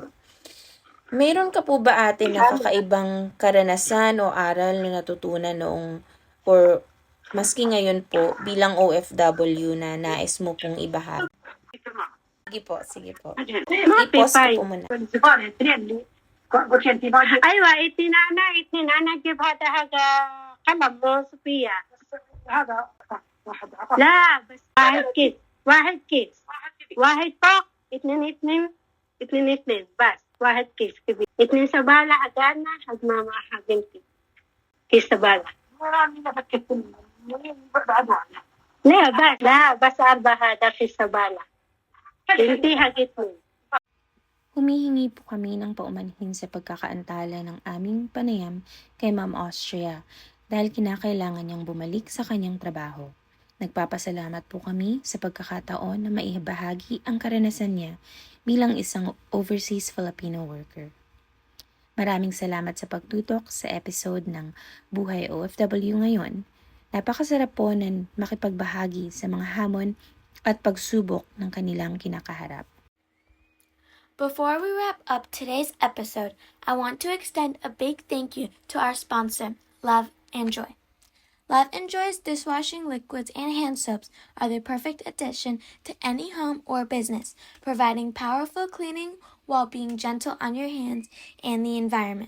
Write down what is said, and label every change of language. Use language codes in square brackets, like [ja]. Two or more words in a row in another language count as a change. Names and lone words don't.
[tl] Meron ka po ba ate na kakaibang karanasan o aral na natutunan noong or maski ngayon po, bilang OFW na nais mo pong ibahagi? Sige po. I-pause ko po muna. [ar] أيوة اتنين جيب هذا قلم صوفيا لا بس واحد كيس واحد فوق اثنين بس واحد كيس كبير اثنين سبالة حقنا حق ماما حقنتي كيس سبالة لا بس 4 هذا في السبالة انتي حقتني. [tl] Humihingi po kami ng paumanhin sa pagkakaantala ng aming panayam kay Ma'am Austria dahil kinakailangan niyang bumalik sa kanyang trabaho. Nagpapasalamat po kami sa pagkakataon na maibahagi ang karanasan niya bilang isang [en] overseas Filipino worker. [tl] Maraming salamat sa pagtutok sa episode ng Buhay OFW ngayon. Napakasarap po na makipagbahagi sa mga hamon at pagsubok ng kanilang kinakaharap. [en] Before we wrap up today's episode, I want to extend a big thank you to our sponsor, Love and Joy. Love and Joy's dishwashing liquids and hand soaps are the perfect addition to any home or business, providing powerful cleaning while being gentle on your hands and the environment.